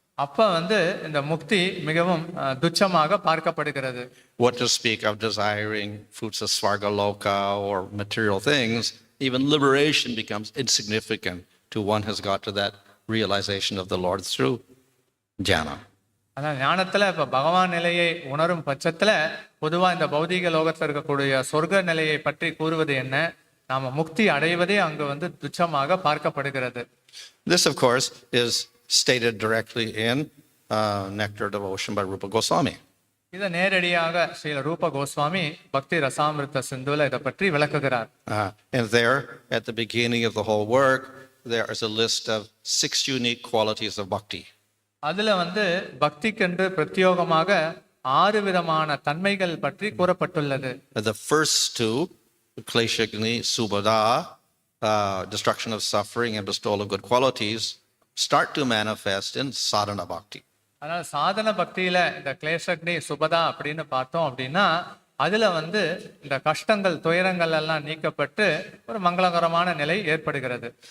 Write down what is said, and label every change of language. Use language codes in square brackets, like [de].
[ta] அப்ப வந்து இந்த முக்தி மிகவும் துச்சமாக பார்க்கப்படுகிறது. [en] What to speak of desiring fruits of svargaloka or material things, even liberation becomes insignificant to one who has got to that realization of the Lord through jnana. [ta] ஆனால் ஞானத்துல இப்ப பகவான் நிலையை உணரும் பட்சத்துல பொதுவா இந்த பௌதீக லோகத்தில் இருக்கக்கூடிய சொர்க்க நிலையை பற்றி கூறுவது என்ன, நாம முக்தி அடைவதே அங்கு வந்து துச்சமாக பார்க்கப்படுகிறது. [en] This of course is stated directly in Nectar Devotion by Rupa Goswami. [ta] இதை நேரடியாக ஸ்ரீல ரூப கோஸ்வாமி பக்தி ரசாமிருத சிந்துல இதை பற்றி விளக்குகிறார். [en] And there at the beginning of the whole work there is a list of 6 unique qualities of bhakti. [ta] அதுல வந்து பக்திக்கென்று பிரத்யோகமாக 6 விதமான தன்மைகள் பற்றி கூறப்பட்டுள்ளது. [en] The first 2, kleshagni subhada, destruction of suffering and bestowal of good qualities, start to manifest in sadhana bhakti. [ta] அதனால சாதன பக்தியில இந்த கிளேசக்னி சுபதா அப்படின்னு பார்த்தோம் அப்படின்னா அதுல வந்து இந்த கஷ்டங்கள் துயரங்கள் எல்லாம் நீக்கப்பட்டு ஒரு மங்களகரமான நிலை ஏற்படுகிறது.